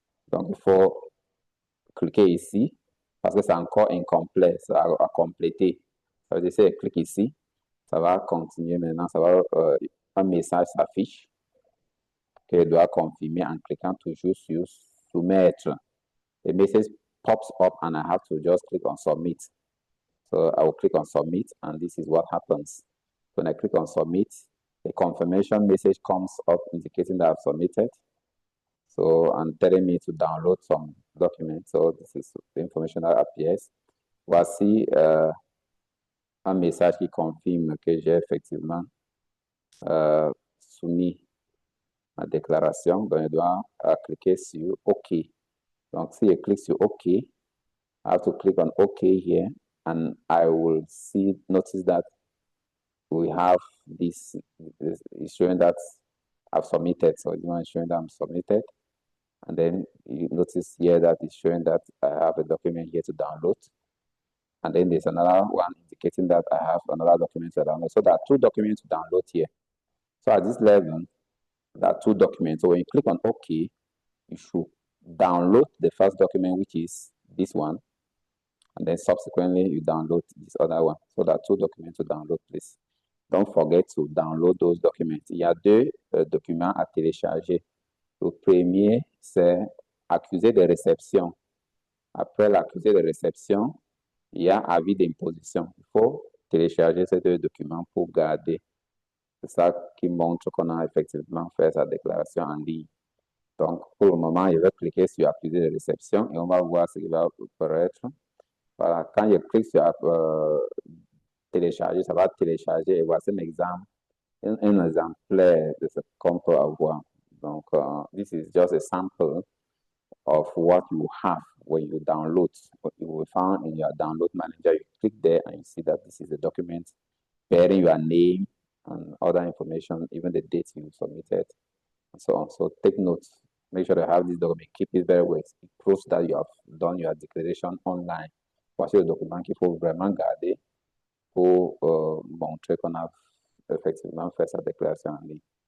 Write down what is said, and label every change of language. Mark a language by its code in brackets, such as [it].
[fr] Donc, il faut cliquer ici parce que c'est encore incomplet, ça a complété. Ça veut dire que si je clique ici, ça va continuer maintenant, un message s'affiche que je dois confirmer en cliquant toujours sur soumettre. [en] The message pops up and I have to just click on submit. So I will click on submit and this is what happens. When I click on submit, a confirmation message comes up indicating that I've submitted. So, and telling me to download some documents. So this is the information that appears. [fr] Voici un message qui confirme que j'ai effectivement soumis ma déclaration. Donc, je dois cliquer sur OK. Donc, si je clique sur OK, [en] I have to click on OK here, and I will notice that we have this is showing that I've submitted. So it's showing that I'm submitted. And then you notice here that it's showing that I have a document here to download. And then there's another one indicating that I have another document to download. So there are two documents to download here. So at this level, there are two documents. So when you click on OK, you should download the first document, which is this one. And then subsequently, you download this other one. So there are two documents to download, please. Don't forget to download those documents. [fr] Il y a deux documents à télécharger. Le premier, c'est accusé de réception. Après l'accusé de réception, il y a avis d'imposition. Il faut télécharger ces deux documents pour garder. C'est ça qui montre qu'on a effectivement fait sa déclaration en ligne. Donc, pour le moment, je vais cliquer sur accusé de réception et on va voir ce qui va apparaître. Voilà, quand je clique sur télécharger, ça va télécharger et voici un exemple, un exemplaire de ce qu'on peut avoir. [en] Donc, this is just a sample of what you have when you download. What you will find in your download manager, you click there and you see that this is a document bearing your name and other information, even the dates you submitted, and so on. So take notes. Make sure you have this document. Keep it very well. It proves that you have done your declaration online. [fr] Voici le document qu'il faut vraiment garder pour montrer qu'on a effectivement fait sa déclaration en ligne.